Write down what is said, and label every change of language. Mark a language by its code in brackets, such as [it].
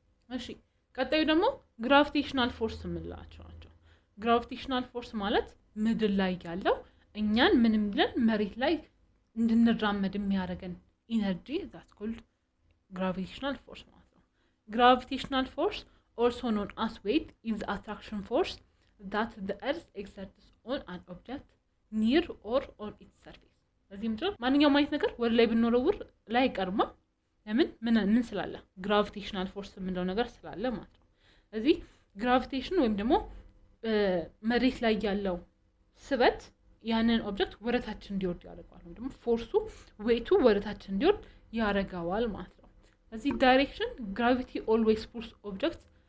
[am] እሺ ቀጣዩ ደግሞ ግራቪቴሽናል ፎርስ የምንላቸው ናቸው። ግራቪቴሽናል ፎርስ ማለት ምድር ላይ ያለው እኛን ምንም ብለን መሬት ላይ እንድንራመድ የሚያደርገን ኢነርጂ [en] that's called gravitational force [am] ማለት ነው። gravitational force [en] also known as weight, is the attraction force that the earth exerts on an object near or on its surface. [am] እዚህ ምንድነው ማንኛውም አይነት ነገር ወደ ላይ ብንወረውር ላይ ቀርማ ምን ስላለ ግራቪቴሽናል ፎርስ የምንለው ነገር ስላለ ማለት ነው። እዚህ ግራቪቴሽን ወይም ደግሞ መሬት ላይ ያለው ስበት ያንን ኦብጀክት ወደታች እንዲወርድ ያደርጋል ወይም ደግሞ ፎርሱ ዌይቱ ወደታች እንዲወርድ ያደርጋዋል ማለት ነው። እዚህ ዳይሬክሽን [en] ግራቪቲ ኦልዌይስ ፑልስ ኦብጀክት